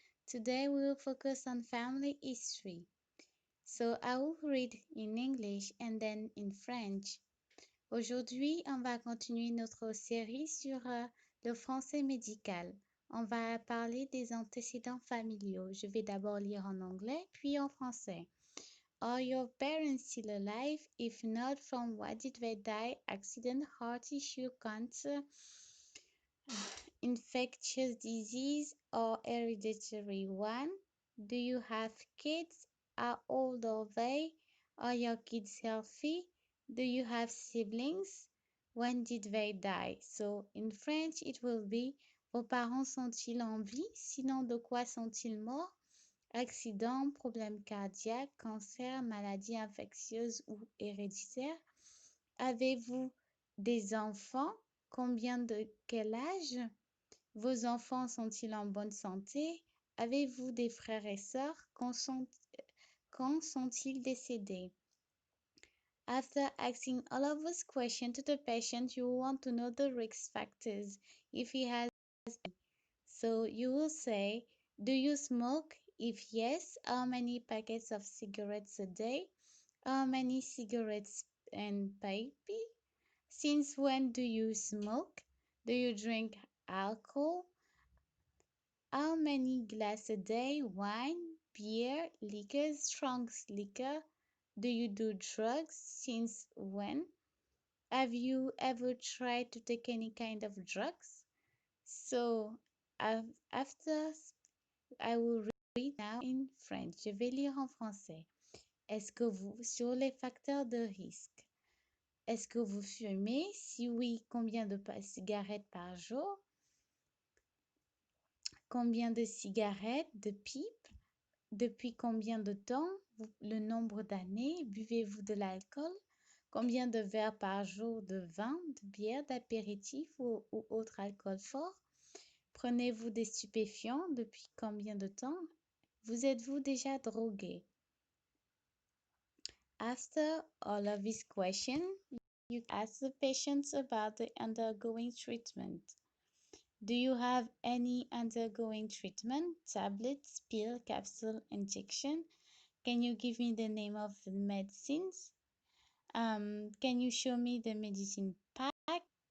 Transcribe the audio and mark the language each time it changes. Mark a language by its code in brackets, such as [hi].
[en] Today we will focus on family history. So I will read in English and then in French. [fr] Aujourd'hui, on va continuer notre série sur le français médical. On va parler des antécédents familiaux. Je vais d'abord lire en anglais puis en français. [en] Are your parents still alive? If not, from what did they die? Accident, heart issue, cancer, infectious disease, or hereditary one? Do you have kids? How old are they? Are your kids healthy? Do you have siblings? When did they die? So in French, it will be [fr] vos parents sont-ils en vie? Sinon, de quoi sont-ils morts? Accident, problème cardiaque, cancer, maladie infectieuse ou héréditaire. Avez-vous des enfants? Combien de quel âge? Vos enfants sont-ils en bonne santé? Avez-vous des frères et sœurs? Quand sont-ils décédés? [en] After asking all of those questions to the patient, you want to know the risk factors if he has any. So you will say, do you smoke? If yes, how many packets of cigarettes a day? How many cigarettes and pipe? Since when do you smoke? Do you drink alcohol? How many glass a day? Wine, beer, liquor, strong liquor? Do you do drugs? Since when? Have you ever tried to take any kind of drugs? So after I will read now in French. [fr] Je vais lire en français. Est-ce que vous, sur les facteurs de risque, est-ce que vous fumez? Si oui, combien de cigarettes par jour? Combien de cigarettes, de pipes? Depuis combien de temps? Le nombre d'années? Buvez-vous de l'alcool? Combien de verres par jour de vin, de bière, d'apéritif ou autre alcool fort? Prenez-vous des stupéfiants? Depuis combien de temps? Vous êtes-vous déjà drogué? [en] After all of these questions, you ask the patients about the undergoing treatment. Do you have any undergoing treatment? Tablets, pill, capsule, injection? Can you give me the name of the medicines? Can you show me the medicine pack?